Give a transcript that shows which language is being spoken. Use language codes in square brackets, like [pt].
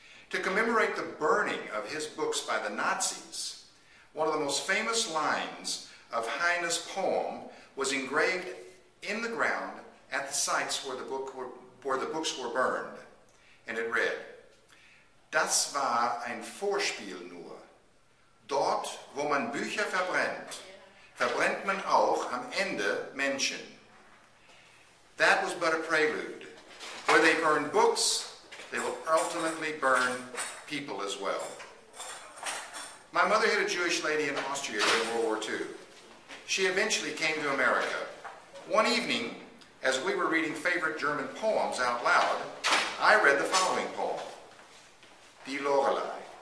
[en] To commemorate the burning of his books by the Nazis, one of the most famous lines of Heine's poem was engraved in the ground at the sites where the books were burned, and it read, [de] "Das war ein Vorspiel nur. Dort, wo man Bücher verbrennt, verbrennt man auch am Ende Menschen." [en] That was but a prelude. Where they burn books, they will ultimately burn people as well. My mother had a Jewish lady in Austria during World War II. She eventually came to America. One evening, as we were reading favorite German poems out loud, I read the following poem, Die Lorelei.